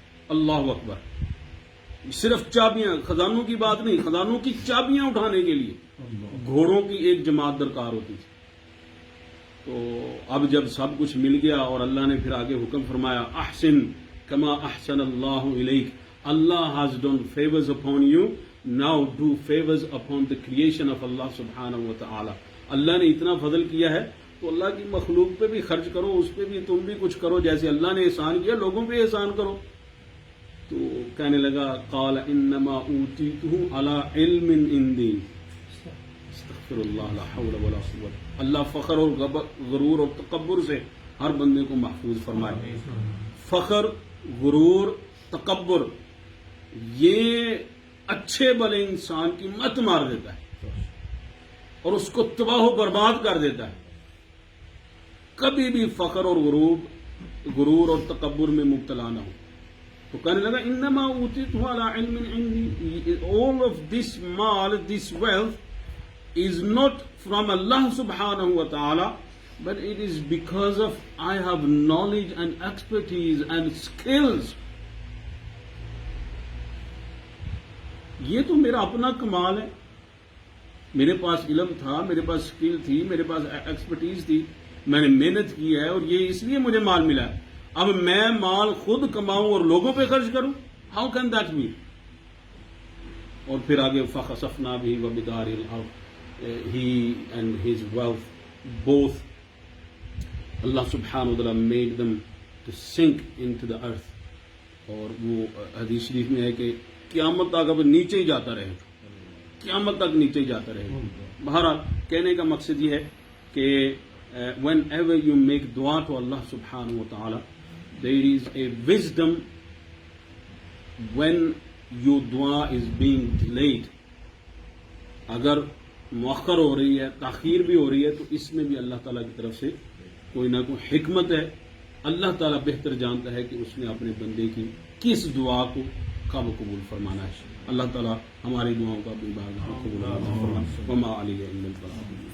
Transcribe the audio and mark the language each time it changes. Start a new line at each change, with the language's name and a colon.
Arabic: اللہ اکبر.
Urdu: صرف چابیاں, خزانوں کی بات نہیں, خزانوں کی چابیاں اٹھانے کے لیے گھوڑوں کی ایک جماعت درکار ہوتی تھی. تو اب جب سب کچھ مل گیا اور اللہ نے پھر آگے حکم فرمایا, احسن
Arabic: کما احسن اللہ الیک.
English: Allah has done favors upon you, now do favors upon the creation of Allah subhanahu wa ta'ala.
Urdu: اللہ نے اتنا فضل کیا ہے تو اللہ کی مخلوق پہ بھی خرچ کرو, اس پہ بھی تم بھی کچھ کرو, جیسے اللہ نے احسان کیا لوگوں پہ احسان کرو. تو کہنے لگا
Arabic: قال انما اوتیتہ علی علم عندی. استغفر اللہ لا حول ولا قوت.
Urdu: اللہ فخر اور غرور اور تکبر سے ہر بندے کو محفوظ فرمائے. فخر, غرور, تکبر یہ اچھے بھلے انسان کی مت مار دیتا ہے اور اس کو تباہ و برباد کر دیتا ہے. کبھی بھی فخر اور غرور اور تکبر میں مبتلا نہ ہو. تو کہنے لگا
Arabic: انما اوتیتہ علی علم عندی.
English: all of this mal, this wealth is not from Allah subhanahu wa ta'ala, but it is because of I have knowledge and expertise and skills.
Urdu: یہ تو میرا اپنا کمال ہے. میرے پاس علم تھا, میرے پاس اسکل تھی, میرے پاس ایکسپرٹیز تھی, میں نے محنت کی ہے اور یہ اس لیے مجھے مال ملا ہے. اب میں مال خود کماؤں اور لوگوں پہ خرچ کروں,
English: How can that be.
Urdu: اور پھر آگے
Arabic: فخسفنا بہ وبدارہ الارض,
English: He and his wealth both اللہ سبحانہ وتعالی made them to sink into the earth.
Urdu: اور وہ حدیث شریف میں ہے کہ قیامت تک اب نیچے ہی جاتا رہے گا, قیامت تک نیچے ہی جاتا رہے گا. بہرحال کہنے کا مقصد یہ ہے کہ
English: whenever you make dua to Allah subhanahu wa ta'ala, there is a wisdom when your dua is being delayed.
Urdu: اگر مؤخر ہو رہی ہے, تاخیر بھی ہو رہی ہے, تو اس میں بھی اللہ تعالیٰ کی طرف سے کوئی نہ کوئی حکمت ہے. اللہ تعالیٰ بہتر جانتا ہے کہ اس نے اپنے بندے کی کس دعا کو کب قبول فرمانا ہے. اللہ تعالیٰ ہماری دعاؤں کا بھی قبول فرمائے.
Arabic: وما علیہ الا البلاغ.